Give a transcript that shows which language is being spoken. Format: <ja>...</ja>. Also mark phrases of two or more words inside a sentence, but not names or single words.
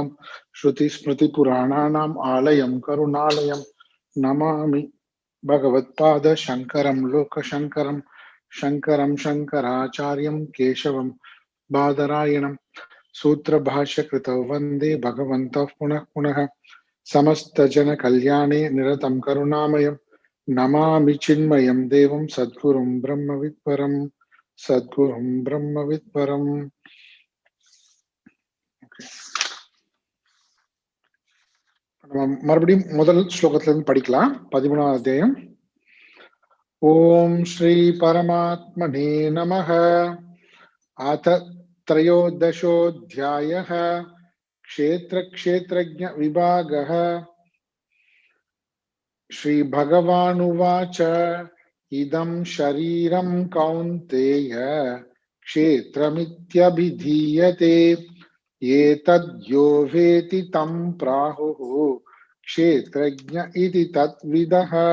<sa>श्रुतिस्मृतिपुराणानाम् आलयं करुणालयं नमामि भगवत्पाद शंकरं लोकशंकरं शंकरं शंकराचार्यं केशवं बादरायणं सूत्रभाष्यकृतौ वन्दे भगवन्तः पुनः पुनः। समस्त जन कल्याणे निरतं करुणामयं नमामि चिन्मयं देवं सद्गुरुं ब्रह्मविद्वरं सद्गुरुं ब्रह्मविद्वरम्.</sa> <ta>மறுபடியும் முதல் ஸ்லோகத்துல இருந்து படிக்கலாம். 13வது அத்தியாயம்.</ta> <sa>ॐ श्री परमात्मने नमः. அத त्रयोदशोऽध्यायः. क्षेत्र क्षेत्रज्ञ विभागः. श्री भगवानुवाच इदं शरीरं कौन्तेय क्षेत्रमित्यभिधीयते एतद्यो वेति तं प्राहुः क्षेत्रज्ञ इति तत्विदः।</sa>